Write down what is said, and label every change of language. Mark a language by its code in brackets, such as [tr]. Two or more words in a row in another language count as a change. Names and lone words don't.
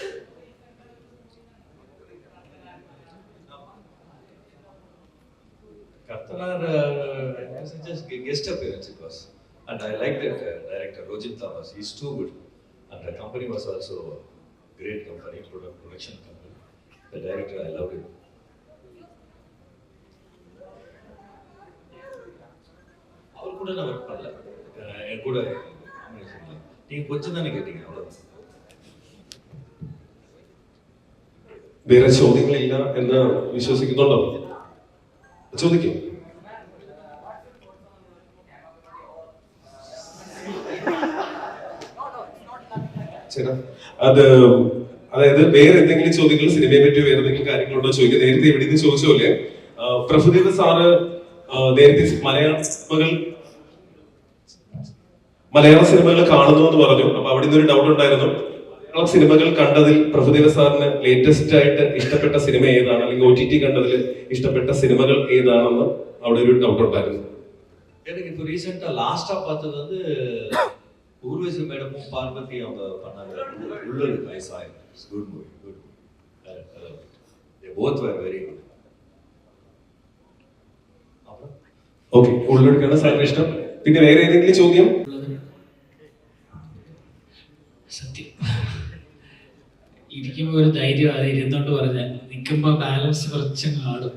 [en] Kartanar was just guest appearance it was, and I liked that director Rojin Thomas. He's too good, and the company was also a great company, production company. The director, I loved it. [ta] அவர் கூட நான் ஒர்க் பண்ணல, என் கூட நீங்க கொஞ்சம் தானே கேட்டீங்க, அவ்வளவுதான். [ml] വേറെ ചോദ്യങ്ങളില്ല എന്ന് വിശ്വസിക്കുന്നുണ്ടോ? ചോദിക്കും. ചേട്ടാ, അതായത് വേറെ എന്തെങ്കിലും ചോദ്യങ്ങൾ സിനിമയെ പറ്റി വേറെ എന്തെങ്കിലും കാര്യങ്ങളുണ്ടോ ചോദിക്കുക. നേരത്തെ ഇവിടെ നിന്ന് ചോദിച്ച പോലെ പ്രഭുദേവ സാറ് നേരത്തെ മലയാള സിനിമകൾ കാണുന്നു എന്ന് പറഞ്ഞു. അപ്പൊ അവിടെ നിന്നൊരു ഡൗട്ട് ഉണ്ടായിരുന്നു. മലയാള സിനിമകൾ കണ്ടതിൽ പ്രഭുദേവ സാറിന് ലേറ്റസ്റ്റ് ആയിട്ട് ഇഷ്ടപ്പെട്ട സിനിമ ഏതാണ്, അല്ലെങ്കിൽ OTT കണ്ടതിൽ ഇഷ്ടപ്പെട്ട സിനിമകൾ ഏതാണെന്ന് അവിടെ ഒരു ഡൗട്ട് ഉണ്ടായിരുന്നു. [ta] எனக்கு இப்போ ரீசெண்டா லாஸ்டா பார்த்தது வந்து ஊர்வசி மேடமும் பார்வதி அவங்க பண்ணாங்க உள்ளூர் வயசாய். [en] It's good movie, good. They both were very good. [ml] ഓക്കെ, ഉള്ളെടുക്കാണ് സാറിന് ഇഷ്ടം. പിന്നെ വേറെ ഏതെങ്കിലും ചോദ്യം? സത്യം ഇരിക്കുമ്പോൾ ഒരു ധൈര്യം അത് ഇരുന്നോണ്ട് പറഞ്ഞാൽ നിൽക്കുമ്പോൾ ബാലൻസ് കുറച്ച് ആടും.